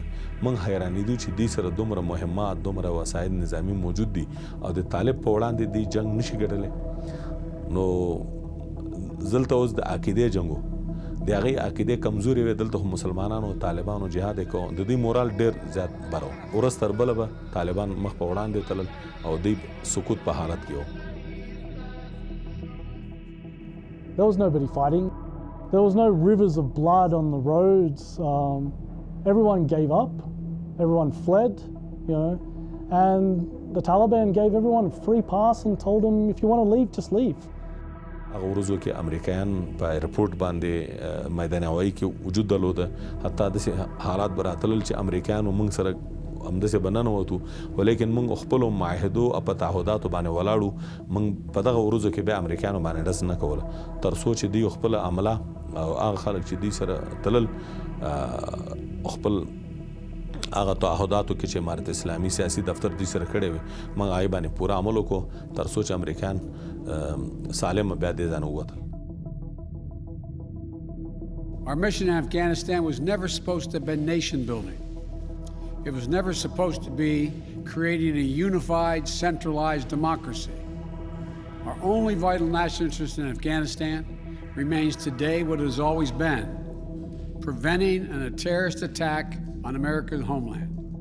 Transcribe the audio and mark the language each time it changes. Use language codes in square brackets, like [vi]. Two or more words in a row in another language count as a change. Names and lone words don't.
[ps] موږ حیرانېدو چې دوی سره دومره مهمات دومره وسایل نظامي موجود دي او د طالب په وړاندې دوی جنګ نشي ګټلی نو دلته اوس د عقیدې جنګ و د هغې عقیدې کمزورې وې دلته خو مسلمانانو طالبانو جهاد یې کوو د دوی مورال ډېر زیات بر و ورځ تر بله به طالبان مخ په وړاندې تلل او دوی سکوت په حالت کې و. [en] There was nobody fighting. There was no rivers of blood on the roads. Everyone gave up. Everyone fled, and the Taliban gave everyone a free pass and told them, if you want to leave, just leave. [ps] هغه ورځو کې امریکایان په ایرپورټ باندې میدان هوایي کې وجود درلوده حتی داسې حالات به راتلل چې امریکایانو موږ سره همداسې به ننوتو ولیکن موږ خپلو معاهدو او په تعهداتو باندې ولاړو موږ په دغه ورځو کې بیا امریکایانو باندې ډز نه کوله تر څو چې دوی خپله عمله او هغه خلک چې دوی سره تلل خپل هغه تعهداتو کې چې امارت اسلامي سیاسي دفتر دوی سره کړی وي موږ هغې باندې پوره عمل وکړو تر څو چې امریکایان سالم بیا دې ځای نه ووتل. [en] Our mission in Afghanistan was never supposed to have been nation building. It was never supposed to be creating a unified, centralized democracy. Our only vital national interest in Afghanistan remains today what it has always been, preventing a terrorist attack on America's homeland.